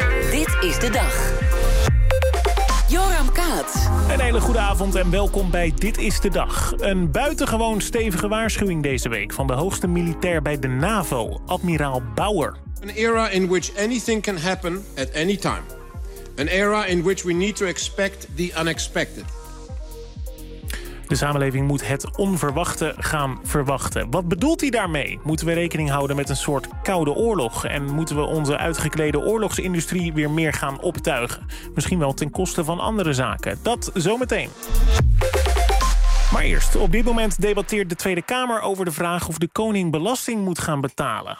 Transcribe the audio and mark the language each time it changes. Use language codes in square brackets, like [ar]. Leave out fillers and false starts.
[nl] Dit is de dag. Een hele goede avond en welkom bij Dit is de Dag. Een buitengewoon stevige waarschuwing deze week van de hoogste militair bij de NAVO, admiraal Bauer. [en] An era in which anything can happen at any time. An era in which we need to expect the unexpected. [nl] De samenleving moet het onverwachte gaan verwachten. Wat bedoelt hij daarmee? Moeten we rekening houden met een soort koude oorlog? En moeten we onze uitgeklede oorlogsindustrie weer meer gaan optuigen? Misschien wel ten koste van andere zaken. Dat zometeen. Maar eerst, op dit moment debatteert de Tweede Kamer over de vraag of de koning belasting moet gaan betalen.